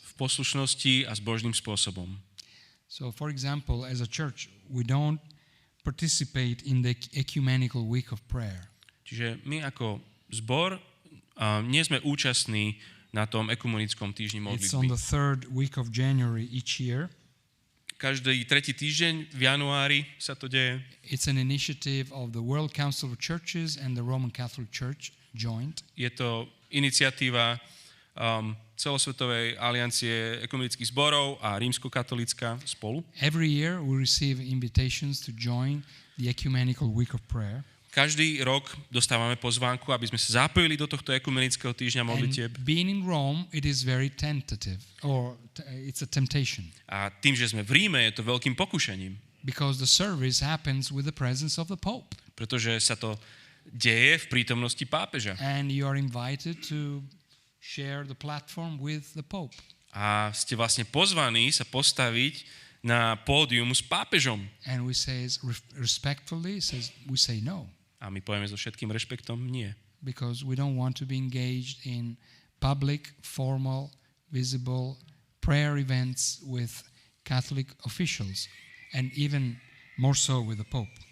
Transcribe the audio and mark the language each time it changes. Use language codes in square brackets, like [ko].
[sk] V poslušnosti a s Božným spôsobom. [en] So, for example, as a church, we don't participate in the ecumenical week of prayer. [sk] Čiže my ako zbor nie sme účastní na tom ekumenickom týždni [en] It's on [sk] modlitby. [en] the third week of January each year. [sk] Každý tretí týždeň v januári sa to deje. [en] It's an initiative of the World Council of Churches and the Roman Catholic Church joint. [sk] Je to iniciatíva celosvetovej aliancie ekumenických zborov a rímskokatolícka spolu. [en] Every year we receive invitations to join the ecumenical week of prayer. [sk] Každý rok dostávame pozvánku, aby sme sa zapojili do tohto ekumenického týždňa modlitieb. [en] And being in Rome, it is very tentative, or it's a temptation. [sk] A tým, že sme v Ríme, je to veľkým pokušením. [en] Because the service happens with the presence of the Pope. [sk] Pretože sa to deje v prítomnosti pápeža. [en] And you are invited to share the platform with the Pope. [sk] A ste vlastne pozvaní sa postaviť na pódium s pápežom. [en] And we say respectfully, we say no. [sk] A my povieme so všetkým rešpektom nie. [en] Because we don't want to be engaged in public, formal, visible prayer events with Catholic officials, and even more so with the Pope.